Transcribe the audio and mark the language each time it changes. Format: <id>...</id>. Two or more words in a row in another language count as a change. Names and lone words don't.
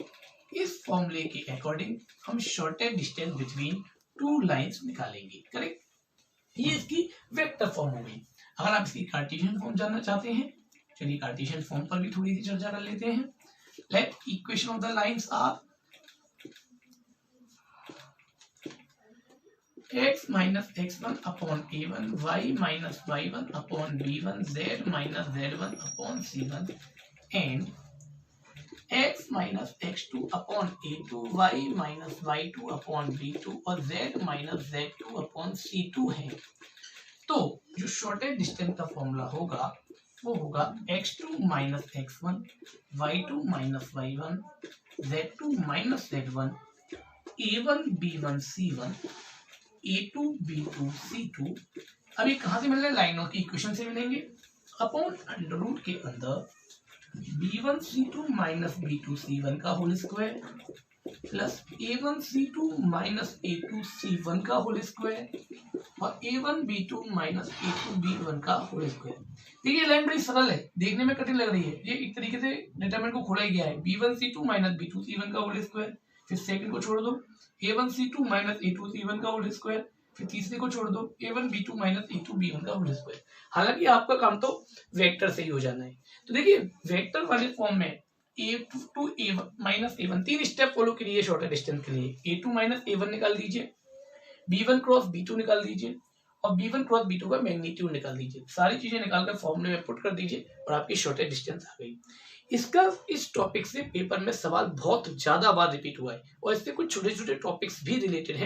<hi>इस फॉर्मूले के अकॉर्डिंग हम</hi> <en>shortest distance between two lines</en> <hi>निकालेंगे। करेक्ट, ये इसकी</hi> <en>vector form</en> <hi>हो गई। अगर आप इसकी</hi> <en>Cartesian form</en> <hi>जानना चाहते हैं, चलिए</hi> <en>Cartesian form</en> <hi>पर भी थोड़ी सी चर्चा कर लेते हैं।</hi> <en>let equation of the lines are x minus x1 upon a1, y minus y1 upon b1, z minus z1 upon c1, and x minus x2 upon a2, y minus y2 upon b2 और z minus z2 upon c2 है।</en> <hi>तो जो</hi> <en>shortest distance</en> <hi>का फॉर्मूला होगा वो होगा</hi> <en>x2 minus x1, y2 minus y1, z2 minus z1,</en> <hi>a1 b1 c1, a2 b2 c2। अभी कहां से मिल रहे हैं, लाइनों की इक्वेशन से मिलेंगे,</hi> <en>upon under root</en> <hi>के अंदर</hi> <en>b1 c2 minus b2 c1</en> <hi>का</hi> <en>whole square plus a1 c2 minus a2 c1</en> <hi>का</hi> <en>whole square</en> <hi>और</hi> <en>a1 b2 minus a2 b1</en> <hi>का</hi> <en>whole square.</en> <hi>देखिए लाइन बड़ी सरल है, देखने में कठिन लग रही है, ये एक तरीके से डिटरमिनेंट को खोला ही गया है।</hi> <en>b1 c2 minus b2 c1</en> <hi>का</hi> <en>whole square,</en> <hi>फिर सेकंड को छोड़ दो</hi> <en>a1 c2 minus a2 c1</en> <hi>का</hi> <en>whole square,</en> <hi>फिर तीसरे को छोड़ दो</hi> <en>a1 b2 minus a2 b1</en> <hi>का</hi> <en>whole square.</en> <hi>हालांकि आपका काम तो वेक्टर से ही हो जाना है। तो देखिए वेक्टर वाले फॉर्म में</hi> <en>a2 to a1 minus a1</en> <hi>तीन स्टेप फॉलो करिए</hi> <en>shortest distance</en> <hi>के लिए।</hi> <en>a2 minus a1</en> <hi>निकाल दीजिए,</hi> <en>b1 cross b2</en> <hi>निकाल दीजिए और</hi> <en>b1 cross b2</en> <hi>का मैग्नीट्यूड निकाल दीजिए। सारी चीजें निकालकर फॉर्मूले में पुट कर दीजिए और आपकी</hi> <en>shortest distance</en> <hi>आ गई। इसका इस टॉपिक से पेपर में सवाल बहुत ज्यादा बार रिपीट हुआ है और इससे कुछ छोटे छोटे टॉपिक्स भी रिलेटेड हैं।</hi>